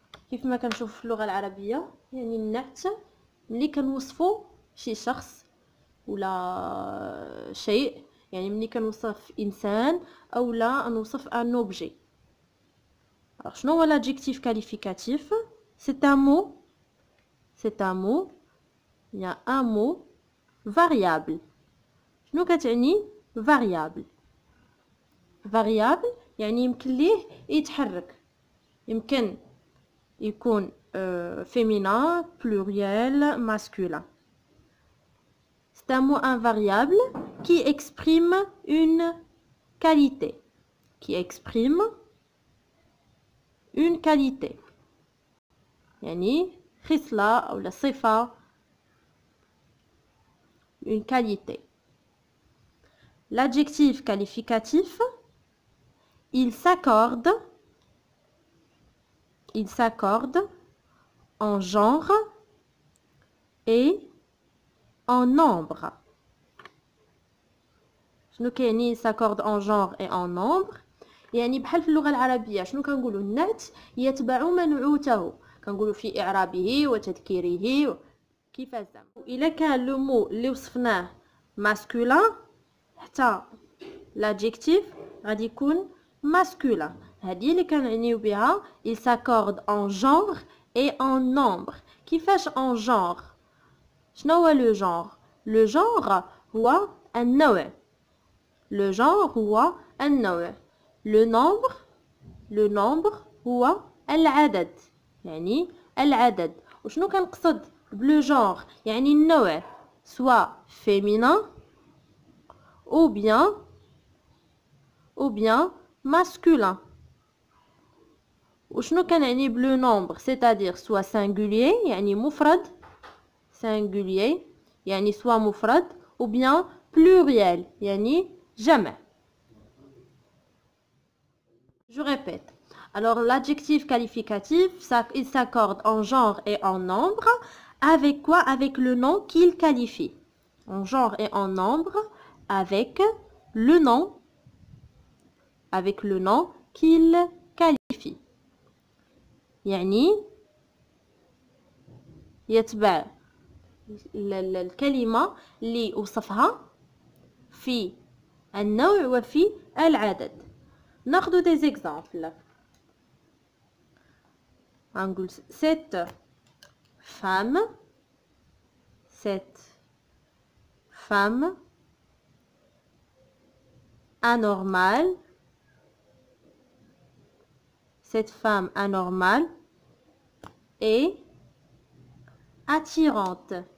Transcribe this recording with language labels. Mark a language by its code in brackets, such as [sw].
[ar] كيف ما كنشوف في اللغة العربية يعني النعت ملي كنوصفوا شي شخص ولا شيء، يعني ملي كنوصف انسان او لا نوصف ان اوبجي. [fr] alors [ar] شنو هو [fr] l'adjectif qualificatif? c'est un mot il y a un mot variable. [ar] شنو كتعني variable؟ يعني يمكن ليه يتحرك، يمكن يكون [fr] féminin, pluriel, masculin. C'est un mot invariable qui exprime une qualité. [ar] يعني خصلة أو صفة، [fr] une qualité. L'adjectif qualificatif, il s'accorde en genre et en nombre. [ar] شنو كيعني [fr] s'accorde en genre et en nombre؟ [ar] يعني بحال في اللغة العربية شنو كنقولوا النعت يتبع منعوته، كنقولوا في إعرابه وتذكيره كيفاش زعما. إلا كان لو مو اللي وصفناه masculin حتى l'adjectif غادي يكون masculin. هذه اللي كنعنيو بها [fr] il s'accorde en genre et en nombre. [ar] كيفاش [fr] en genre؟ [ar] شنو هو لو genre؟ لو genre هو النوع. [fr] Le genre [ar] هو النوع. [fr] Le nombre [ar] هو العدد، يعني العدد. وشنو كنقصد بلو genre؟ يعني النوع [fr] soit féminin ou bien masculin. [ar] وشنو كنعني بلو nombre؟ [fr] c'est-à-dire soit singulier [ar] يعني مفرد، singulier يعني soit مفرد [fr] ou bien pluriel [ar] يعني جمع. [fr] Je répète. Alors l'adjectif qualificatif, il s'accorde en genre et en nombre. Avec quoi? Avec le nom qu'il qualifie. En genre et en nombre avec le nom qu'il qualifie. [ar] يعني يتبع الكلمة اللي وصفها في النوع وفي العدد. ناخذ [fr] des exemples. [ar] نقول [fr] cette femme anormale, cette femme anormale est attirante.